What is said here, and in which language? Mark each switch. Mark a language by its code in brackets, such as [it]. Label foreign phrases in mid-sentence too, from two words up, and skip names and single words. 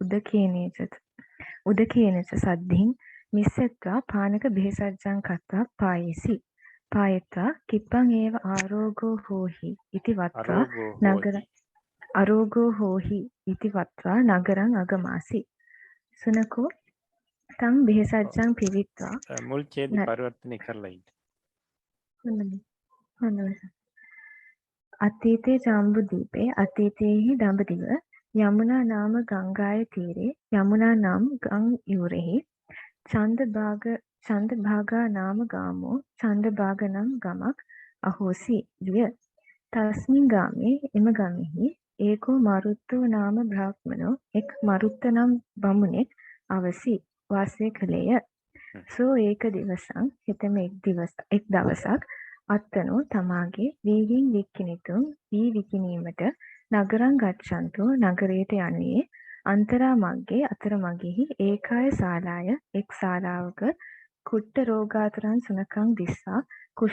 [pi] උදකේනච සද්ධින් මිස්සෙත්වා පානක භේසජ්ජං කତ୍වා පායේසි පායත්වා කිප්පං ඒව ආරෝගෝ හෝහි ඉති වත්වා නගර අරෝගෝ හෝහි ඉති වත්වා නගරං අගමාසි සුනකෝ තං භේසජ්ජං පිවිත්වා [si] මුල් ඡේද පරිවර්තනය කරලා ඉන්න. හොඳයි. [pi] අතීතේ ජම්බුදීපේ [si] අතීතයේහි දඹදිව [pi] යමුනා නාම ගංගාය තීරේ [si] යමුනා නම් ගං යුරෙහි [pi] චන්දභාගා නාම ගාමෝ [si] චන්දභාග නම් ගමක් [pi] අහෝසි විය. තස්මින් ගාමේ [si] එම ගමෙහි [pi] ඒකෝ මරුත්තෝ නාම බ්‍රාහ්මනෝ [si] එක් මරුත්ත නම් බමුණෙක් අවසි වාසය කළේය. [pi] සෝ ඒක දිවසං හිතම [si] එක් දවසක් [pi] අත්තනෝ තමාගේ වීහින් වික්ඛිනිතුන් [si] වී විකිනීමට [pi] නගරං ගච්ඡන්තෝ [si] නගරයට යනුයේ [pi] අන්තරා මග්ගේ අතරමගෙහි ඒකාය සාලාය [si] එක් ශාලාවක [pi] කුට්ට රෝගාතුරන් සුනකං දිස්සා කුෂ්ඨ